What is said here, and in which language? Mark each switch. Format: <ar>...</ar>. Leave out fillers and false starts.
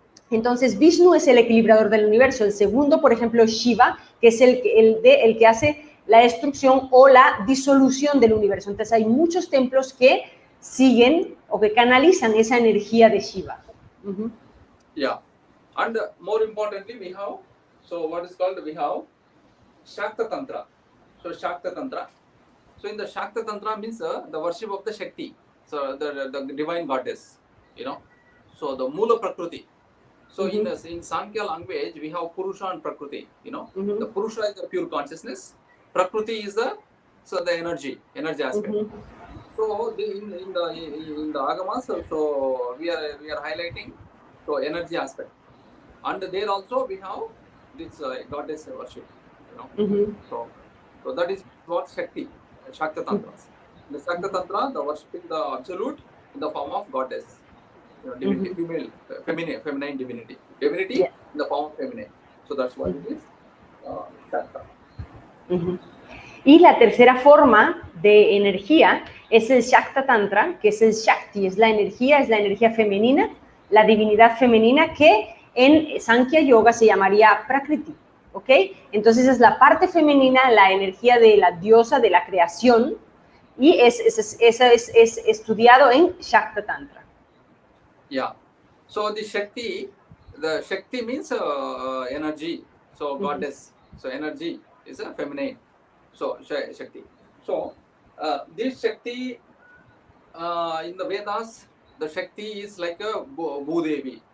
<es>Entonces, Vishnu es el equilibrador del universo. El segundo, por ejemplo, Shiva, que es el que hace la destrucción o la disolución del universo. Entonces, hay muchos templos que siguen o que canalizan esa energía de Shiva. Yeah.</es> <en>And more importantly, we have, so what is called, we have Shakta Tantra. So Shakta Tantra. So in the Shakta Tantra means the worship of the Shakti, so the divine goddess, So the Mula Prakriti. So in Sankhya language, we have Purusha and Prakriti, The Purusha is the pure consciousness. Prakriti is the energy aspect. So in the Agamas, so we are highlighting so energy aspect. And there also we have this goddess worship, So that is what Shakti, Shakta Tantras. The Shakta Tantra, the worshipping the absolute in the form of goddess. Divinity, feminine divinity. Divinity in the form of feminine. So that's what it is. Shakta.</en> <es>Y la tercera forma de energía es el Shakta Tantra, que es el Shakti, es la energía femenina, la divinidad femenina, que en Sankhya Yoga se llamaría Prakriti. ¿ok? Entonces es la parte femenina, la energía de la diosa, de la creación, y es estudiado en Shakta Tantra. Yeah.</es> <en>So the Shakti means energy. So goddess. So energy is a feminine. So Shakti. So this Shakti in the Vedas, the Shakti is like a Bhudevi.</en>